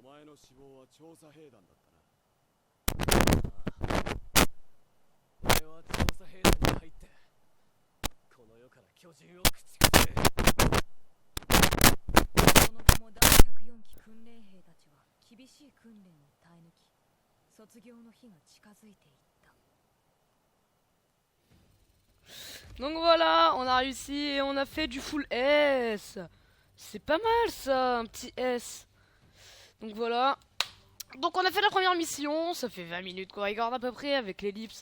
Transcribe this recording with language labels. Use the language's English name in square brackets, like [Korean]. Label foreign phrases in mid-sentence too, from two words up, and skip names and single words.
[Japanese] の死亡は調査兵団だったな。俺は調査兵団に入ってこの世から巨人を駆逐する。その後も第104期訓練兵たちは厳しい訓練を耐え抜き、卒業の日が近づいていった。 [French] Donc voilà, on a réussi et on a fait du full S. C'est pas mal ça, un petit S. Donc voilà. Donc on a fait la première mission, ça fait 20 minutes qu'on regarde à peu près avec l'ellipse.